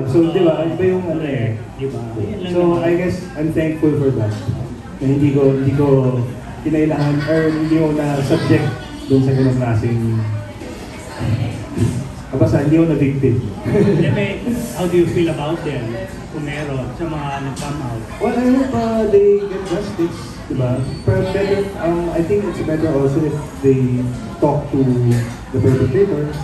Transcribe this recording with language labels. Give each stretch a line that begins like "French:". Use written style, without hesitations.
Filipino: So di ba, iba yung ano eh. Di ba?
English: So I guess I'm thankful for that.
Filipino: Na hindi ko kinailangan, or hindi ko na-subject doon sa ganung klaseng kabasa, hindi ako na-victim.
English: How do you feel about them?
Filipino: Kung meron, sa mga nag-come out?
English: Well, I hope they get justice, diba? Pero better, I think it's better also if they talk to the perpetrator.